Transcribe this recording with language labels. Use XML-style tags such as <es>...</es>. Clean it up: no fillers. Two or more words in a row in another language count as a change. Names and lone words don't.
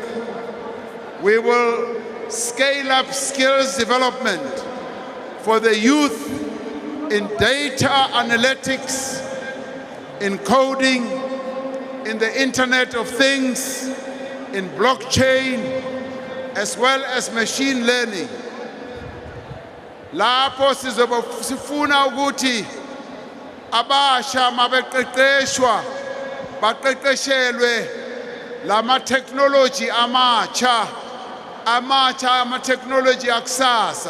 <en>We will scale up skills development for the youth in data analytics, in coding, in the Internet of Things, in blockchain, as well as machine learning.</en> <zu>Lapho sifuna ukuthi abasha mabeqeqeshwa baqeqeshelwe lama technology amatsha ama technology akusasa.</zu>